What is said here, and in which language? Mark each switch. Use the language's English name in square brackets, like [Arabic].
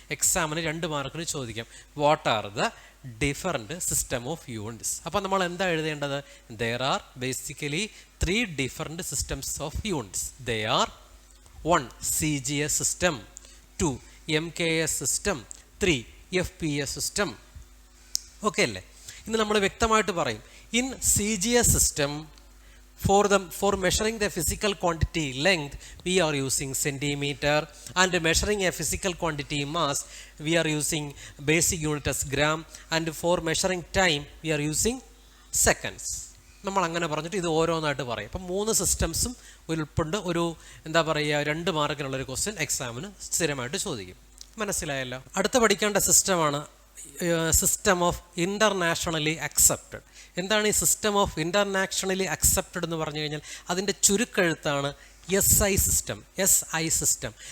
[Malayalam] എക്സാമിന് 2 മാർക്കിന് ചോദിക്കാം, [English] What are the different system of units. [Malayalam] അപ്പോൾ നമ്മൾ എന്താ എഴുതേണ്ടത്? [English] There are basically 3 different systems of units. They are 1 CGS system, 2 MKS system, 3 FPS system. [Malayalam] Okay അല്ലേ? ഇന്ന് നമ്മൾ വ്യക്തമായിട്ട് പറയും, [English] In CGS system, for measuring the physical quantity length we are using centimeter, and measuring a physical quantity mass we are using basic unit as gram, and for measuring time we are using seconds. [Malayalam] നമ്മൾ അങ്ങനെ പറഞ്ഞിട്ട് ഇത് ഓരോന്നായിട്ട് പറയും. അപ്പം 3 സിസ്റ്റംസും ഉൾപ്പെട്ട് ഒരു എന്താ പറയുക 2 മാർക്കിനുള്ളൊരു ക്വസ്റ്റ്യൻ എക്സാമിന് സ്ഥിരമായിട്ട് ചോദിക്കും. മനസ്സിലായല്ലോ? അടുത്ത പഠിക്കേണ്ട സിസ്റ്റമാണ് സിസ്റ്റം ഓഫ് ഇൻ്റർനാഷണലി അക്സെപ്റ്റഡ്. എന്താണ് ഈ സിസ്റ്റം ഓഫ് ഇൻ്റർനാഷണലി അക്സെപ്റ്റഡ് എന്ന് പറഞ്ഞു കഴിഞ്ഞാൽ അതിൻ്റെ ചുരുക്കെഴുത്താണ് SI സിസ്റ്റം.